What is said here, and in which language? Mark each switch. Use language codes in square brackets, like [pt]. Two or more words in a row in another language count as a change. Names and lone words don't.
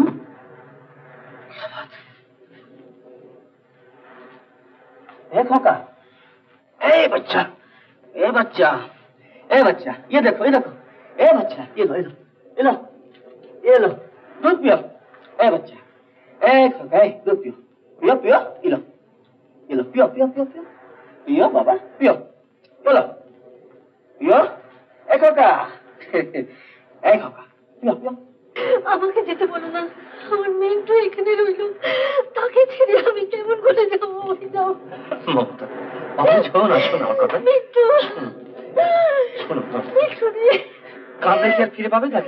[hi] क्या बात है? एक होका, ए बच्चा, ए बच्चा, ए बच्चा, ये देखो, ए बच्चा, ये लो, ये लो, दूध पियो, ए बच्चा, एक होका, दूध पियो, पियो पियो, ये लो, पियो पियो पियो पियो। पियो बाबा पियो, बोलो पियो, एक होका, पियो पियो। [bn] আমাকে যেতে বলো না, আমার মেয়েটা এখানে রইল, তাকে ছেড়ে আমি কেমন করে যাবো? যাও মমতা, বাবা শোনো আমার কথা। বিট্টু, শোনো বিট্টু রে, কাঁদলে কি আর ফিরে পাবে তাকে?